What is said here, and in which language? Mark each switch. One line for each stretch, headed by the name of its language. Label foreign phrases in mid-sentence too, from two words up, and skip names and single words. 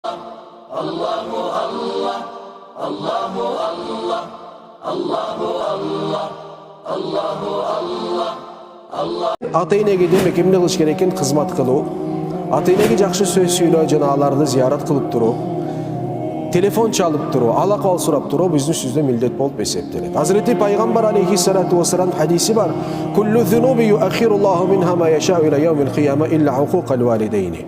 Arabic: الله الله، الله الله، الله الله، الله الله، الله.
Kyrgyz: Ата-энеге демек эмне кылыш керек экен? Кызмат кылуу. Ата-энеге жакшы сөз сүйлөө жана аларды зиярат кылып туруу, телефон чалып туруу, алакал сурап туруу биздин үстүбүздө милдет болуп эсептелет. Hazreti Пайгамбар
Arabic: عليه الصلاة والسلام
Kyrgyz: хадиси бар.
Arabic: كل الذنوب يؤخر الله منها ما شاء إلى يوم القيامة إلا عقوق الوالدين.